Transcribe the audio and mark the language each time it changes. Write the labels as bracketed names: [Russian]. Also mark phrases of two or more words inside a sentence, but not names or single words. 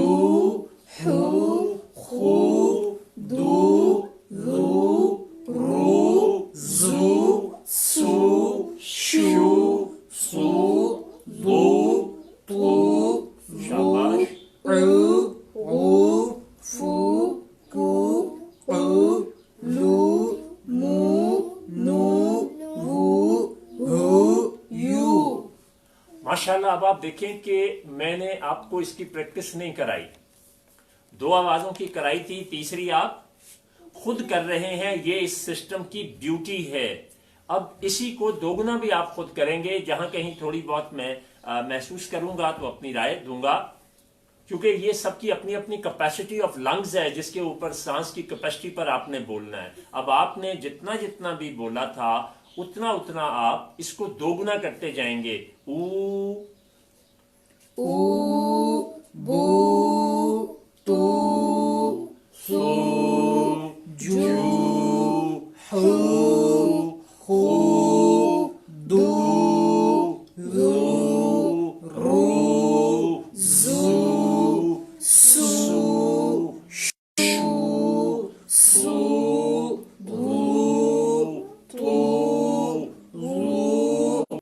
[Urdu] حو، خو، دو، ذو، رو، زو، سو، شو، سو، ذو، تو، شاباش۔ عو، غو، فو، قو، قو، لو، مو، نو، وو، ہو، یو۔ ماشاءاللہ اب آپ دیکھیں کہ میں نے آپ کو اس کی پریکٹس نہیں کرائی، 2 آوازوں کی کرائی تھی، تیسری آپ خود کر رہے ہیں. یہ اس سسٹم کی بیوٹی ہے۔ اب اسی کو دوگنا بھی آپ خود کریں گے. جہاں کہیں تھوڑی بہت میں محسوس کروں گا تو اپنی رائے دوں گا، کیونکہ یہ سب کی اپنی اپنی [English] capacity of lungs [Urdu] ہے، جس کے اوپر سانس کی کیپیسٹی پر آپ نے بولنا ہے. اب آپ نے جتنا جتنا بھی بولا تھا اتنا اتنا آپ اس کو دوگنا کرتے جائیں گے. ऊ, ऊ, बू, तू, सू, जू, हू, हू, दू, रू, रू, जू, सू, शू, सू, रू, तू, रू,